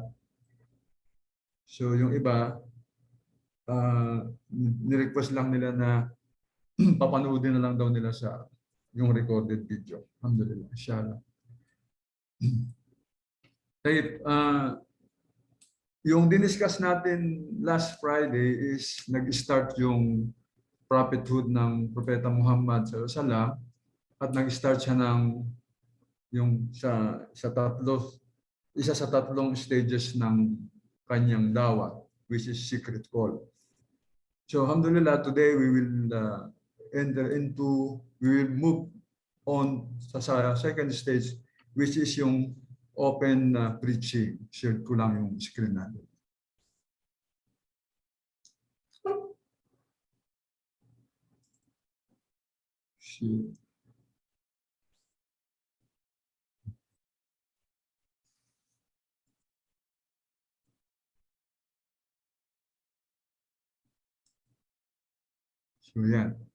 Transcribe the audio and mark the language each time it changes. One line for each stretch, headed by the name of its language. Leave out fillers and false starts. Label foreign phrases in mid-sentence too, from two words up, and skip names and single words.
Filipino: So yung iba ni-request lang nila na papanoodin na lang daw nila sa yung recorded video.
Arabic: الحمد لله، إن شاء الله.
Filipino: Okay, yung diniscuss natin
English: last Friday
Filipino: is nag-start yung prophethood ng Propeta Muhammad
Arabic: صلى الله عليه وسلم
Filipino: at nag-start siya ng yung isa sa tatlong stages ng kanyang dawa,
English: which is secret call. So alhamdulillah, today we will we will move on sa second stage, which is yung open preaching.
Filipino: Share ko lang yung screen natin. Share. So yan.